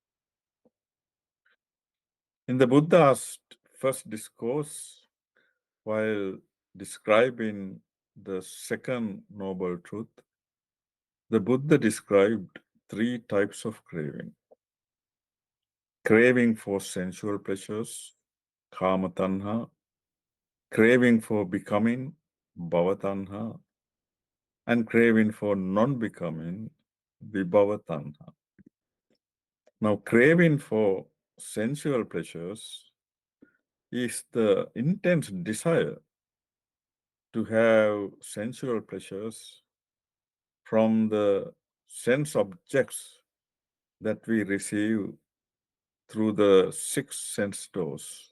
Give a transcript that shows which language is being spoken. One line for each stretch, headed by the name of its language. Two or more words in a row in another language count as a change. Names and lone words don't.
English: In the Buddha's first discourse, while describing the second noble truth, the Buddha described three types of craving. Craving for sensual pleasures,
Pali: kama tanha,
English: craving for becoming,
Pali: bhava tanha,
English: and craving for non-becoming,
Pali: vibhava tanha.
English: Now, craving for sensual pleasures is the intense desire to have sensual pleasures from the sense objects that we receive through the six sense doors.